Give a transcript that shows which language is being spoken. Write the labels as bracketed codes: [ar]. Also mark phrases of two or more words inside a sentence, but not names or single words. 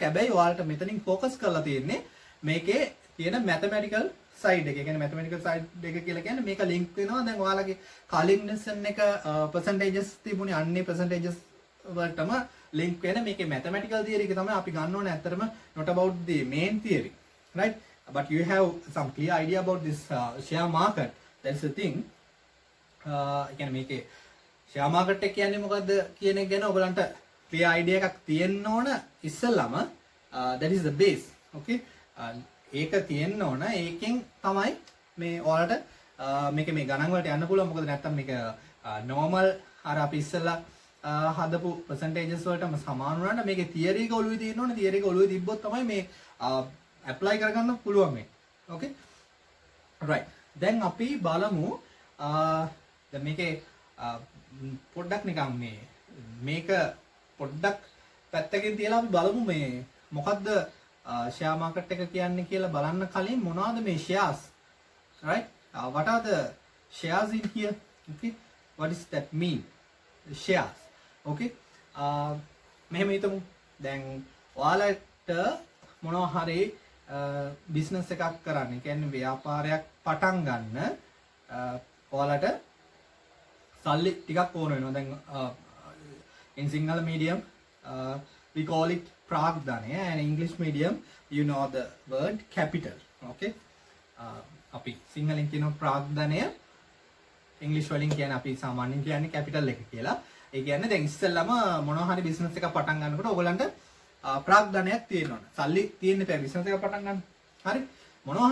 [si] හැබැයි ඔයාලට මෙතනින් ફોකස් කරලා තියෙන්නේ මේකේ තියෙන [en] mathematical side [si] එක. ඒ කියන්නේ [en] mathematical side [si] එක කියලා කියන්නේ මේක ලින්ක් වෙනවා. දැන් ඔයාලගේ කලින් ලෙසන් එක percentages තිබුණේ අන්නේ percentages වලටම ලින්ක් වෙන මේකේ [en] mathematical theory [si] එක තමයි අපි ගන්න ඕනේ. [en] ඇත්තටම not about the main theory, right? But you have some clear idea about this share market. That's the thing. [si] කියන්නේ මේකේ [en] share market [si] එක කියන්නේ මොකද්ද කියන එක ගැන ඔයගලන්ට [en] clear idea [si] එකක් තියෙන්න ඕන ඉස්සෙල්ලාම. [en] That is the base. [si] Okay, ඒක තියෙන්න ඕන. ඒකෙන් තමයි මේ ඔයාලට මේක මේ ගණන් වලට යන්න පුළුවන්. මොකද නැත්තම් මේක normal අර අපි ඉස්සෙල්ලා හදපු percentages වලටම සමාන වුණාට මේකේ theory එක ඔළුවේ තියෙන්න ඕන. theory එක ඔළුවේ තිබ්බොත් තමයි මේ apply කරගන්න පුළුවන් මේ. [en] Okay, right. [si] දැන් අපි බලමු දැන් මේකේ පොඩ්ඩක් නිකන් මේක පොඩ්ඩක් පැත්තකින් තියලා අපි බලමු මේ මොකද්ද [en] share market [si] එක කියන්නේ කියලා බලන්න කලින් මොනවද මේ [en] shares, right? What are the shares in here? Okay, what does that mean? Shares. [si] Okay, මෙහෙම හිතමු දැන් ඔයාලට මොනවා හරි බිස්නස් එකක් කරන්න, ඒ කියන්නේ ව්‍යාපාරයක් පටන් ගන්න ඔයාලට සල්ලි ටිකක් ඕන වෙනවා. [en] දැන් in Sinhala medium we call it [si] ප්‍රාග්ධනය, [en] and English medium you know the word capital. [si] Okay, අපි සිංහලෙන් කියනවා ප්‍රාග්ධනය, ඉංග්‍රීසි වලින් කියන්නේ අපි සාමාන්‍යයෙන් කියන්නේ capital එක කියලා. ඒ කියන්නේ දැන් ඉස්සෙල්ලාම මොනවා හරි බිස්නස් එකක් පටන් ගන්නකොට ඔයගලන්ට ප්‍රාග්ධනයක් තියෙන්න ඕන. සල්ලි තියෙන්න බෑ බිස්නස් එකක් පටන් ගන්න.